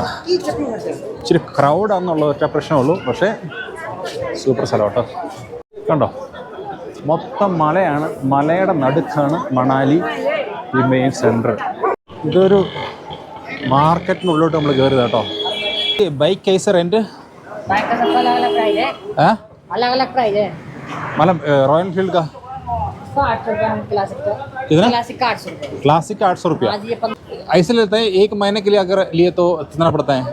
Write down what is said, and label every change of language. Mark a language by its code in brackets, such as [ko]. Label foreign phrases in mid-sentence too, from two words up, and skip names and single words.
[ml] ഇച്ചിരി ക്രൗഡാണെന്നുള്ള ഒറ്റ പ്രശ്നമുള്ളൂ, പക്ഷേ സൂപ്പർ സ്ഥലം കേട്ടോ. കണ്ടോ, മൊത്തം മലയാണ്, മലയുടെ നടുക്കാണ് മണാലി ഈ [en] main center. [ml] ഇതൊരു മാർക്കറ്റിനുള്ളിലോട്ട് നമ്മൾ കയറിയത് കേട്ടോ. [hi] बाइक कैसे रेंट? बाइक का सबका अलग अलग प्राइस है। अलग अलग प्राइस है। मतलब रॉयल एनफील्ड का 800 रुपये हम क्लासिक का। कितना? क्लासिक का 800 रुपये। क्लासिक का 800 रुपया। आज ये ऐसे लेते हैं 1 महीने के लिए, अगर लिए तो कितना पड़ता है?